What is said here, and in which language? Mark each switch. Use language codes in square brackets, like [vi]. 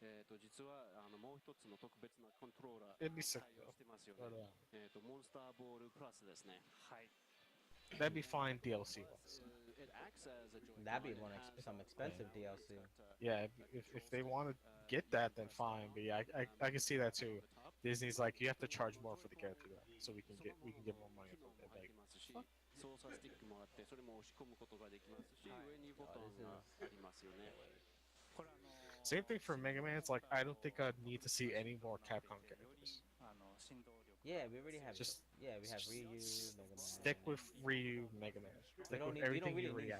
[ja] 実はもう一つの特別なコントローラー対応してますよね。モンスターボールプラスですね。はい。 [en] That'd be fine DLC wise. That'd be some expensive DLC. Yeah, if they want to get that, then fine. But yeah, I can see that too. Disney's like, you have to charge more for the character, so we can get more money from it. Like, fuck. [ja] 操作スティックもあって、それも押し込むことができますし、上にボタンがありますよね。 [en] Same thing for Mega Man. It's like I don't think I'd need to see any more Capcom characters. Yeah, we already have. We have Ryu, Mega Man. Stick with Ryu, Mega Man. Stick with everything you already have.